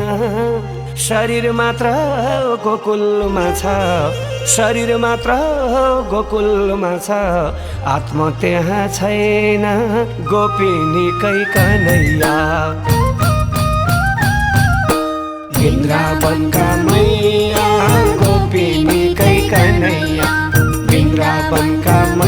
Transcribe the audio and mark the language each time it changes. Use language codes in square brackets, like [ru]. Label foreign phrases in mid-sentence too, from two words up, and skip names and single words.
[ne] शरीर मात्र गोकुलमा छ, शरीर मात्र गोकुलमा छ, आत्मा त्यहाँ छैन। [hi] गोपिनी कै कन्हैया वृन्दावनका मैया, गोपिनी कै कन्हैया वृन्दावनका